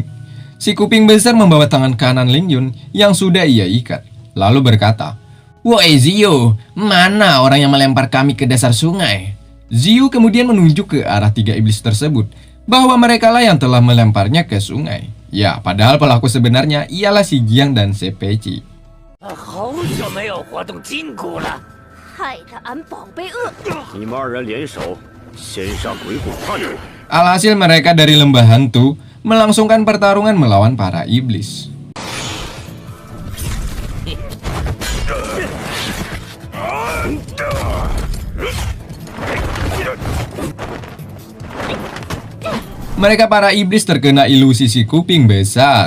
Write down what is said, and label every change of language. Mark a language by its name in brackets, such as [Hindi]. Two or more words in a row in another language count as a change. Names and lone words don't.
[Indonesian] Si kuping besar membawa tangan kanan Lin Yun yang sudah ia ikat, lalu berkata, "Woi Zio, mana orang yang melempar kami ke dasar sungai?" Zio kemudian menunjuk ke arah 3 iblis tersebut, bahwa merekalah yang telah melemparnya ke sungai. Ya, padahal pelaku sebenarnya ialah si Jiang dan si Peci. [Chinese] 好久没有活动筋骨了。害得俺宝贝饿。你们2人联手，先杀鬼谷叛徒。 [Indonesian] Alhasil mereka dari lembah hantu melangsungkan pertarungan melawan para iblis. Mereka para iblis terkena ilusi si kuping besar.